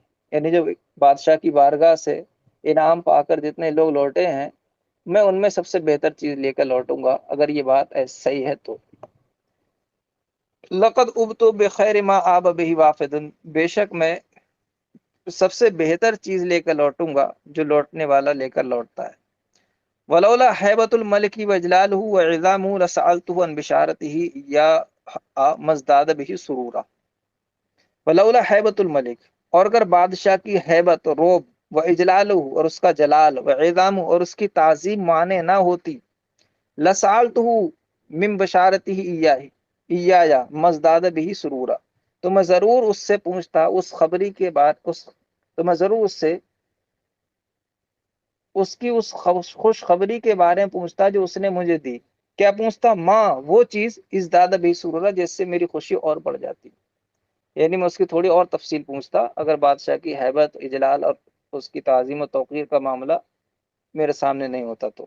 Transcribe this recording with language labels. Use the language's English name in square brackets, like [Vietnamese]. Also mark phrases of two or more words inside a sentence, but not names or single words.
[Hindi] यानी जो बादशाह की बारगाह से इनाम पाकर जितने लोग लौटे हैं, मैं उनमें सबसे बेहतर चीज लेकर लौटूंगा, अगर ये बात सही है तो। [Arabic] لقد أبت بخير ما آب به وافد, [Hindi] बेशक मैं सबसे बेहतर चीज लेकर लौटूंगा जो लौटने वाला लेकर लौटता है। [Arabic] ولولا هيبة الملك وجلاله وإعظامه لسألته عن بشارته إياي ما ازداد به سرورا. ولولا هيبة الملك, [Hindi] और अगर बादशाह की हैबत, रोब, [Arabic] وإجلاله, [Hindi] और उसका जलाल, [Arabic] وإعظام, [Hindi] और उसकी ताजीम माने ना होती, [Arabic] لسألته من بشارته إياي ما ازداد به سرورا, [Hindi] तो मैं जरूर उससे पूछता उस खबरी के बाद, उस तो मैं जरूर उससे उसकी उस खुशखबरी के बारे में पूछता जो उसने मुझे दी। क्या पूछता? माँ, वो चीज इस दादा भी सुरूरा, जिससे मेरी खुशी और बढ़ जाती। यानी मैं उसकी थोड़ी और तफसील पूछता अगर बादशाह की हैबत, इजलाल और उसकी ताजीम और तौकीर का मामला मेरे सामने नहीं होता तो।